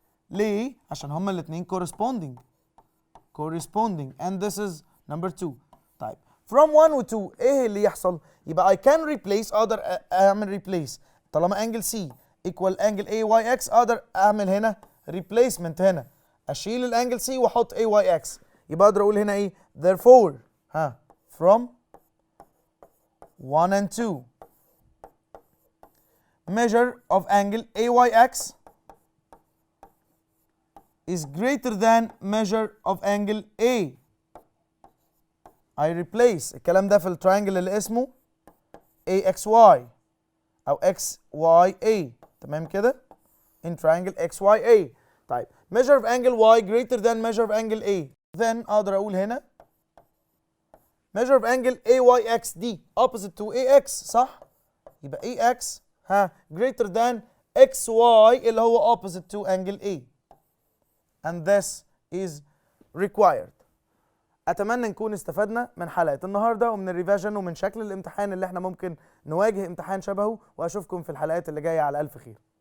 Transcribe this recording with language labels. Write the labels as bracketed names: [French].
[Arabic] ليه؟ عشان هما الاثنين corresponding [English] and this is number 2. [Arabic] طيب from 1 و 2 ايه اللي يحصل؟ يبقى [English] I can replace [Arabic] اقدر اعمل replace طالما angle C equal angle AYX اقدر اعمل هنا replacement هنا اشيل الانجل C واحط AYX. يبقى اقدر اقول هنا ايه؟ [English] therefore from 1 and 2 measure of angle AYX is greater than measure of angle A. I replace [Arabic] الكلام ده في التراينجل اللي اسمه AXY أو XYA تمام كده؟ [English] in triangle XYA. طيب measure of angle Y greater than measure of angle A. Then [Arabic] أقدر أقول هنا [English] measure of angle AYX دي opposite to AX [Arabic] صح؟ يبقى [English] AX greater than XY [Arabic] اللي هو [English] opposite to angle A. And this is required. [Arabic] أتمنى نكون استفدنا من حلقة النهاردة ومن الريفيجن ومن شكل الامتحان اللي احنا ممكن نواجه امتحان شبهه، وأشوفكم في الحلقات اللي جاية على ألف خير.